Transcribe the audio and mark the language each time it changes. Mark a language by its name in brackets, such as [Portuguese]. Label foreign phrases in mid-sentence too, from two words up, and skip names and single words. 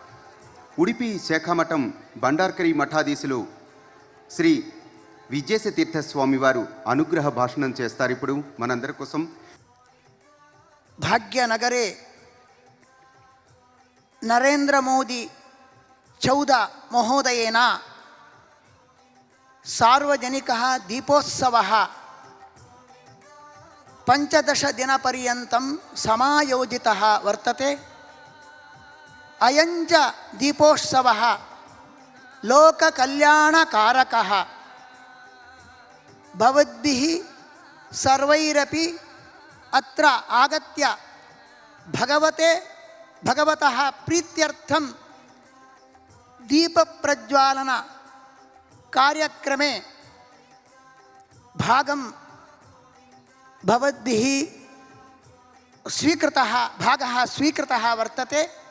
[Telugu] ఉడిపి శాఖామఠం బండార్కరి మఠాధీశులు శ్రీ విజేశతీర్థ స్వామి వారు అనుగ్రహ భాషణం చేస్తారు ఇప్పుడు మనందరి కోసం. [Sanskrit] భాగ్యనగరే నరేంద్ర మోదీ 14 మహోదయేన సార్వజనికः దీపోత్సవः 15 दिनपर्यन्तं समायोजितः वर्तते. अयञ्च दीपोत्सवः लोककल्याणकारकः. भवद्भिः सर्वैरपि अत्र आगत्य भगवतः प्रीत्यर्थं दीपप्रज्वालन कार्यक्रमे भागं भवद्भिः स्वीकृतः भागः स्वीकृतः वर्तते।